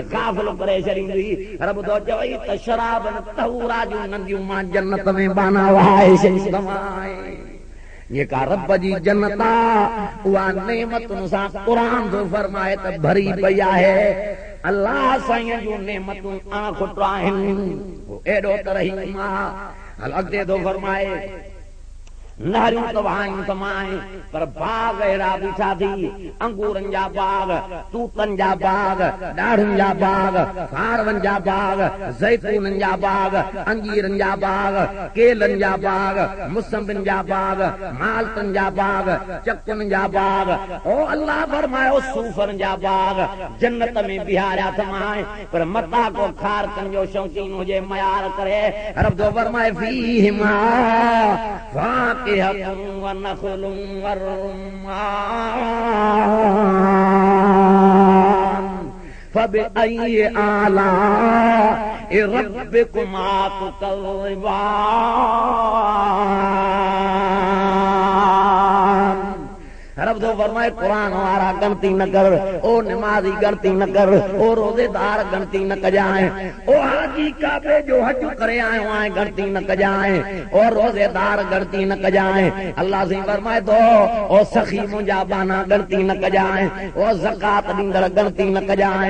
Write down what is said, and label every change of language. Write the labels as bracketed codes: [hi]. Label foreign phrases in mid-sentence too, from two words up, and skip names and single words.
[sd] गाफ़िल करे छॾींदी रब थो चवई त शराब न तहूरा जूं नदियूं मां जन्नत में बाना वहाए छॾींदमांइ जेका रब जी जन्नत आहे उहा नेमतुनि सां क़ुरान थो फरमाए त भरी पई आहे अल्लाह साईं जूं नेमतूं आंखुट आहिनि एॾो त रहीम आहे हल अॻिते थो फरमाए नहरियूं त वहायूं तमाए पर बाग अहिड़ा बीठा थी अंगूरनि जा बाग तूतनि जा बाग ॾाढ़ुनि जा बाग फारवनि जा बाग ज़ैतूननि जा बाग अंजीरनि जा बाग केलनि जा बाग मुसंबिन जा बाग माल्टनि जा बाग चकुनि जा बाग ओ अल्लाह फरमायो सूफ़नि जा बाग जन्नत में बिहारिया तमाए पर मता को खारकनि जो शौक़ीन हुजे मयार करे रब थो फरमाए [ar] فيهما ونخل ورمان فبأي آلاء ربكما تكذبان. [sd] रब तो फरमाए कुरान वारा गणती न कर, ओ नमाजी गणती न कर, ओ रोजेदार गणती न कजाए, ओ हाजी काबे जो हज करे आयो आए गणती न कजाए, ओ रोजेदार गणती न कजाए। अल्लाह से फरमाए तो ओ सखी मुंजा बाना गणती न कजाए, ओ ज़कात ॾींदड़ गणती न कजाए।